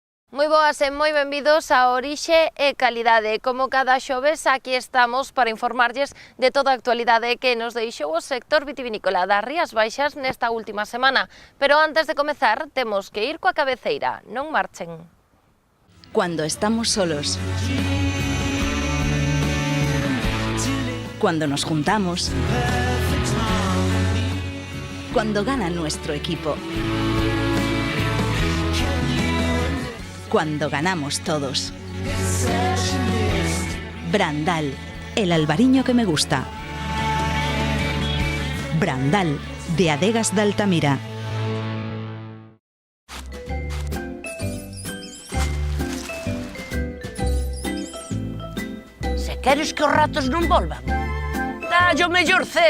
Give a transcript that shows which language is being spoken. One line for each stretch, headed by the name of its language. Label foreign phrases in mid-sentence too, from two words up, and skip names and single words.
Galician: Moi boas e moi benvidos a Orixe e Calidade. Como cada xoves, aquí estamos para informarlles de toda a actualidade que nos deixou o sector vitivinícola das Rías Baixas nesta última semana. Pero antes de comezar, temos que ir coa cabeceira. Non marchen.
Spanish: Cuando estamos solos. Cuando nos juntamos. Cuando gana nuestro equipo. Cuando ganamos todos. Brandal, el albariño que me gusta. Brandal, de Adegas de Altamira.
Galician: Se queres que os ratos non volvan, dalle o mellor cebo.